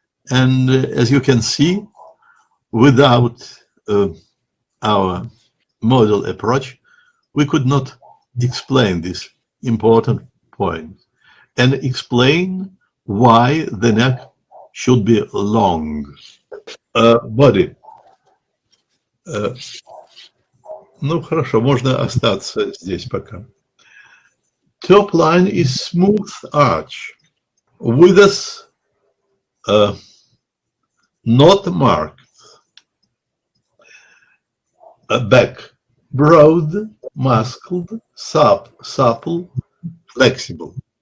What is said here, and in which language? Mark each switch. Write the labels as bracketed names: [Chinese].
[English] And as you can see, without our model approach, we could not explain this important point and explain why the neck should be long. Body. [Russian] Ну, хорошо, можно остаться здесь пока. [English] Top line is smooth arch. With us not marked. Back, broad, muscled, supple, flexible.